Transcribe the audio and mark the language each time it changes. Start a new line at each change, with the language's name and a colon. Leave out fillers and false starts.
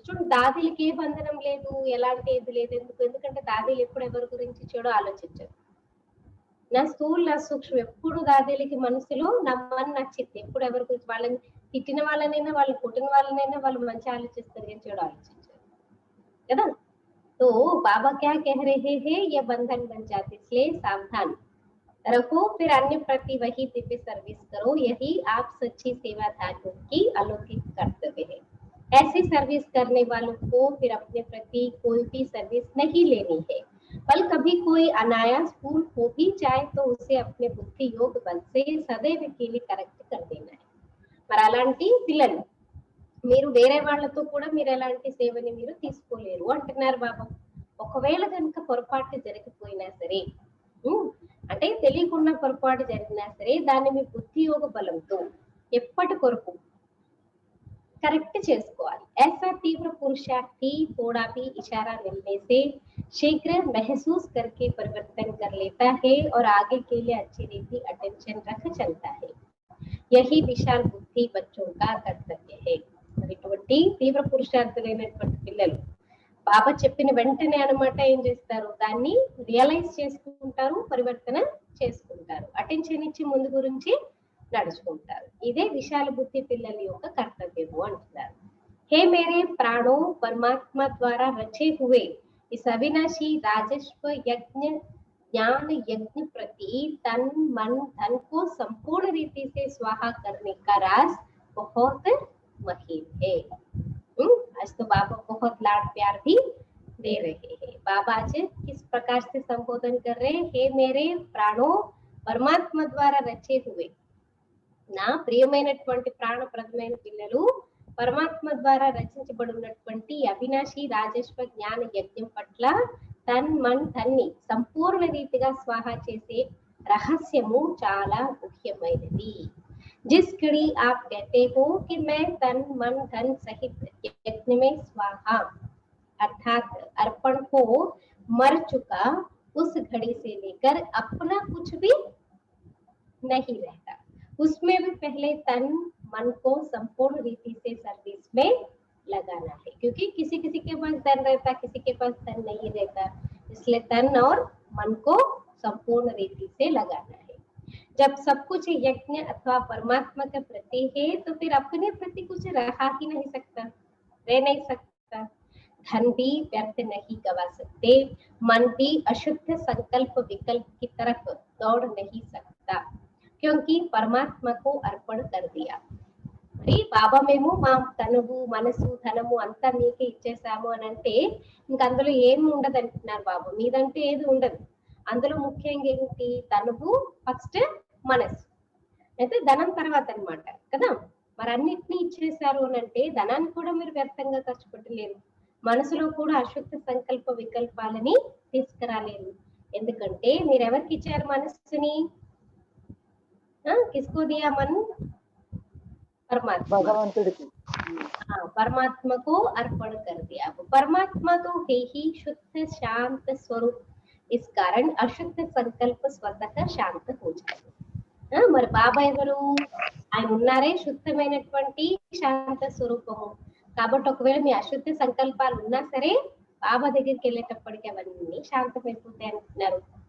Telugu: చూడండి, దాదీలకి ఏ బంధనం లేదు, ఎలాంటి ఏది లేదు. ఎందుకంటే దాదీలు ఎప్పుడు ఎవరి గురించి చెడు ఆలోచించరు. నా స్థూల నా సూక్ష్మ ఎప్పుడు దాదీలకి మనసులో నమ్మని నచ్చింది. ఎప్పుడు ఎవరి గురించి, వాళ్ళని తిట్టిన వాళ్ళనైనా, వాళ్ళు కొట్టిన వాళ్ళనైనా వాళ్ళు మంచి ఆలోచిస్తారు, ఏం చెడు ఆలోచించారు కదా.
Hindi: तो बाबा क्या कह रहे हैं? ये बंधन बन जाते, इसलिए सावधान रखो, फिर अन्य प्रति वही दिव्य सर्विस करो. यही आप सच्ची सेवाधारियों की अलौकिक कर्तव्य है. ऐसी सर्विस करने वालों को फिर अपने प्रति कोई भी सर्विस नहीं लेनी है, बल कभी कोई अनायास भूल हो भी जाए तो उसे अपने बुद्धि योग बल से सदैव के लिए करेक्ट कर देना है.
Telugu: మరి అలాంటి పిల్లలు మీరు వేరే వాళ్ళతో కూడా మీరు ఎలాంటి సేవని మీరు తీసుకోలేరు అంటున్నారు బాబా. ఒకవేళ కనుక పొరపాటు జరిగిపోయినా సరే, ఉమ్, అంటే తెలియకుండా పొరపాటు జరిగినా సరే దాన్ని మీ బుద్ధి యోగ బలంతో ఎప్పటి కొరకు करेक्ट చేసుకోవాలి.
Hindi: ऐसा तीव्र पुरुषार्थी थोड़ा भी इशारा मिलने से शीघ्र महसूस करके परिवर्तन कर लेता है और आगे के लिए अच्छी रीति अटेंशन रख चलता है. यही विशाल बुद्धि बच्चों का कर्तव्य है.
Telugu: ఇటువంటి తీవ్ర పురుషార్థులైనటువంటి పిల్లలు బాబా చెప్పిన వెంటనే అన్నమాట ఏం చేస్తారు, దాన్ని రియలైజ్ చేసుకుంటారు, పరివర్తన చేసుకుంటారు, అటెన్షన్ ఇచ్చి ముందు గురించి నడుచుకుంటారు. ఇదే విశాల బుద్ధి పిల్లల యొక్క కర్తవ్యము అంటున్నారు.
Hindi: हे मेरे प्राणों, परमात्मा द्वारा रचे हुए इस अविनाशी राजस्व यज्ञ ज्ञान यज्ञ प्रति तन मन धन को संपूर्ण रीति से स्वाहा करने का राज बहुत महीन है. आज तो बाबा बहुत लाड प्यार भी दे रहे हैं. बाबा आज किस प्रकार से संबोधन कर रहे हैं, हे मेरे प्राणों, परमात्मा द्वारा रचे हुए,
Telugu: నా ప్రియమైనటువంటి ప్రాణప్రదమైన పిల్లలు, పరమాత్మ ద్వారా రచించబడినటువంటి అవినాశి రాజస్వ జ్ఞాన యజ్ఞం పట్ల తన్ మన్ ధన్ని సంపూర్ణ రీతిగా స్వాహా చేసే రహస్యము చాలా ముఖ్యమైనది.
Hindi: जिस घड़ी आप कहते हो कि मैं तन मन धन सहित यज्ञ में स्वाहा अर्थात अर्पण हो मर चुका, उस घड़ी से लेकर अपना कुछ भी नहीं रहता. उसमें भी पहले तन मन को संपूर्ण रीति से सर्विस में लगाना है, क्योंकि किसी किसी के पास धन रहता, किसी के पास धन नहीं रहता, इसलिए तन और मन को संपूर्ण रीति से लगाना है. जब सब कुछ यज्ञ अथवा परमात्मा के प्रति है तो फिर अपने प्रति कुछ रहा ही नहीं सकता, रह नहीं सकता. धन भी व्यर्थ नहीं गवा सकते, मन भी अशुद्ध संकल्प विकल्प की तरफ दौड़ नहीं सकता, क्योंकि परमात्मा को अर्पण कर दिया.
Telugu: మరి బాబా మేము మా తనువు మనసు ధనము అంతా మీకే ఇచ్చేసాము అని అంటే ఇంక అందులో ఏమి ఉండదు అంటున్నారు బాబా. మీదంటే ఏది ఉండదు. అందులో ముఖ్యంగా ఏంటి, తనువు ఫస్ట్, మనసు అయితే ధనం తర్వాత అన్నమాట కదా. మరి అన్నిటినీ ఇచ్చేసారు అని అంటే ధనాన్ని కూడా మీరు వ్యర్థంగా ఖర్చు పెట్టలేరు, మనసులో కూడా అశుద్ధ సంకల్ప వికల్పాలని తీసుకురాలేరు. ఎందుకంటే మీరు ఎవరికి ఇచ్చారు మనసుని,
Hindi: किसको दिया मन, परमात्मा,
Telugu: भगवंतुడికి.
Hindi: परमात्मा को अर्पण कर दिया. परमात्मा तो है ही शुद्ध शांत स्वरूप, इस कारण अशुद्ध संकल्प स्वतः शांत हो जाए.
Telugu: మరి బాబా ఎవరు, ఆయన ఉన్నారే శుద్ధమైనటువంటి శాంత స్వరూపము. కాబట్టి ఒకవేళ మీ అశుద్ధ సంకల్పాలు ఉన్నా సరే బాబా దగ్గరికి వెళ్ళేటప్పటికి అవన్నీ శాంతమైపోతాయి అంటున్నారు.